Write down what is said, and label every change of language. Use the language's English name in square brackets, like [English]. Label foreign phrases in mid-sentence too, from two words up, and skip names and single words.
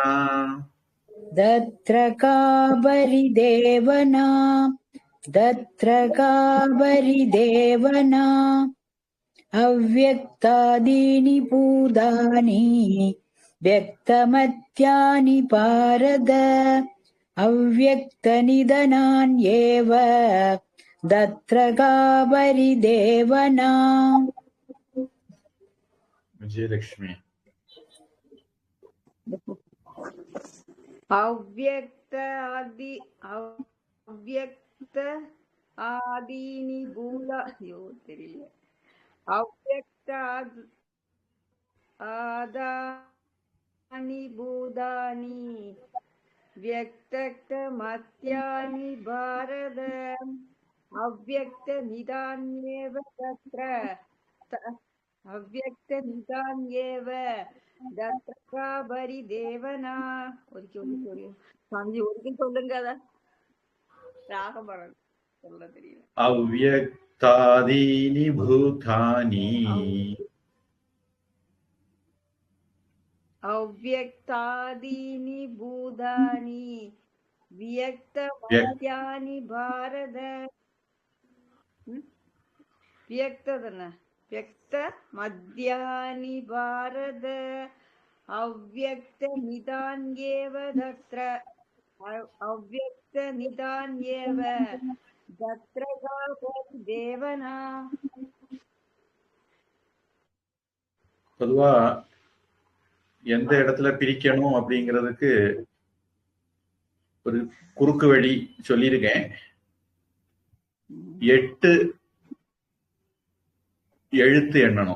[Sanskrit] तत्र का परिदेवना तत्र का परिदेवना अव्यक्तादीनि भूतानि व्यक्तमत्यानि भारत अव्यक्तनिधनान्येव तत्र का परिदेवना [Tamil] விஜயலட்சுமி. [Sanskrit] अव्यक्त आदीनि भूता [Tamil] ஐயோ தெரியல. [Sanskrit] अव्यक्त आदानि भूतानि व्यक्तक्त मत्यानि भारत अव्यक्त निदान्येव तत्र अव्यक्त निदान्येव तत्र परिदेवना [Tamil] ஒரு சாமி ஒரு சொல்லுங்க அத ராகம் பாடல் சொல்ல தெரியல. [Sanskrit] अव्यक्तादीनि भूतानि अव्यक्तादीनि भूतानि व्यक्तमत्यानि भारत व्यक्त मध्यानि भारत अव्यक्त निदान्येव तत्र अव्यक्त निदान्येव तत्र देवना. [Tamil] பொதுவா எந்த இடத்துல பிரிக்கணும் அப்படிங்கிறதுக்கு ஒரு குறுக்கு வழி சொல்லியிருக்கேன். 8 எழுத்து எண்ணணும்.